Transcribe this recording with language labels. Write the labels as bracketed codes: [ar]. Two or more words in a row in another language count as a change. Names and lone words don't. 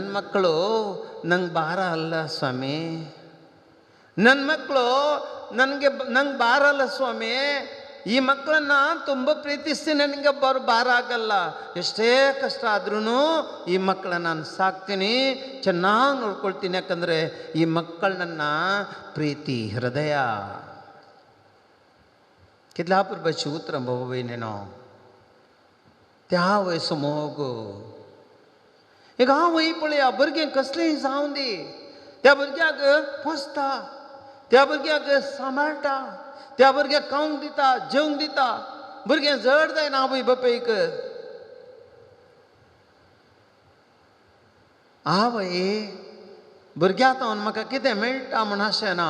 [kn] ಮಕ್ಕಳು ನಂಗೆ ಭಾರ ಅಲ್ಲ ಸ್ವಾಮಿ ನನ್ನ ಮಕ್ಕಳು ನಂಗೆ ಭಾರ ಅಲ್ಲ ಸ್ವಾಮಿ ಈ ಮಕ್ಕಳನ್ನ ತುಂಬ ಪ್ರೀತಿಸ್ತೀನಿ ನನಗೆ ಭಾರ ಆಗಲ್ಲ ಎಷ್ಟೇ ಕಷ್ಟ ಆದ್ರೂ ಈ ಮಕ್ಕಳನ್ನ ನಾನು ಸಾಕ್ತೀನಿ ಚೆನ್ನಾಗಿ ನೋಡ್ಕೊಳ್ತೀನಿ ಯಾಕಂದರೆ ಈ ಮಕ್ಕಳು ನನ್ನ ಪ್ರೀತಿ ಹೃದಯ [kok] कितल्या पुरबाची उतरां बाबा भयणीनो त्या वयस मोग एक आवय पळया भुरगें कसलेंय जावं दी त्या भुरग्याक पोसता त्या भुरग्याक सांबाळटा त्या भुरग्याक खावंक दिता जेवंक दिता भुरगें जड जायना आवय बापायक आवय भुरग्यांतून म्हाका कितें मेळटा म्हण अशें ना.